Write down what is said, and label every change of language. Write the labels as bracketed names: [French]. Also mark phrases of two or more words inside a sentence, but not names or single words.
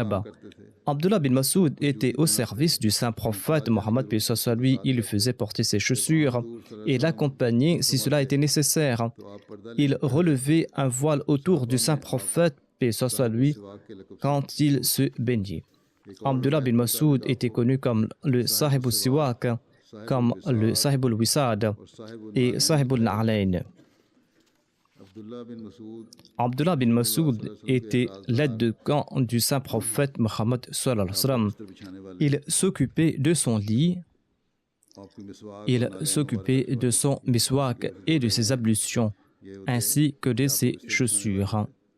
[French] » Abdullah bin Masoud était au service du saint prophète Mohammed lui, il faisait porter ses chaussures et l'accompagnait si cela était nécessaire. Il relevait un voile autour du saint prophète lui quand il se baignait. Abdullah bin Masoud était connu comme le [Arabic] صاحب السواك, [French] comme le [Arabic] صاحب الوساد [French] et [Arabic] صاحب النعلين. [French] Abdullah bin Masoud était l'aide de camp du saint prophète Mohammed [Arabic] صلى الله عليه وسلم. [French] Il s'occupait de son lit, il s'occupait de son miswak et de ses ablutions, ainsi que de ses chaussures.